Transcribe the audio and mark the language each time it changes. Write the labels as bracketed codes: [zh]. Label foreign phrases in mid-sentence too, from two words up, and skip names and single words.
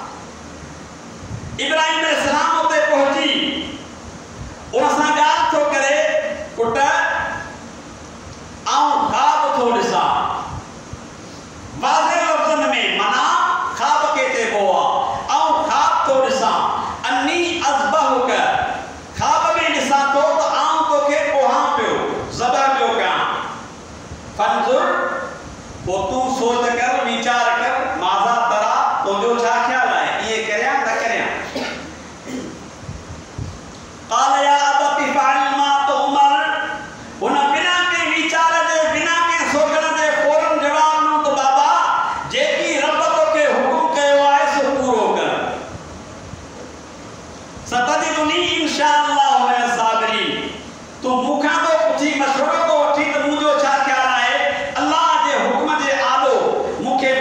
[sd] इब्राहिम अलैहिस्सलाम उते पहुची उन सां ॻाल्हि थो करे पुट आऊं ख़्वाब थो ॾिसां वाज़े लफ़्ज़नि में माना ख़्वाब के चइबो आहे आऊं ख़्वाब थो ॾिसां [ar] أني أذبحك [sd] ख़्वाब में ॾिसां थो त आऊं तोखे पोहां पियो ज़बह पियो कयां। फंजुर पोइ तूं सोच कर वीचार कर [ar] ماذا ترى [sd] तुंहिंजो छा ख़्यालु आहे इहे करियां न करियां। [ar] قال يا أبت افعل ما تؤمر [sd] हुन बिना के वीचार जे बिना के सोचण जे फौरन जवाब ॾिनो त बाबा जेकी रब तोखे हुकुम कयो आहे सो पूरो कर। [ar] ستجدني إن شاء الله من الصابرين. [sd] तूं मूंखां तो पुछी मशवरो तो वठी त मुंहिंजो छा ख़्यालु आहे अल्लाह जे हुकुम जे आॾो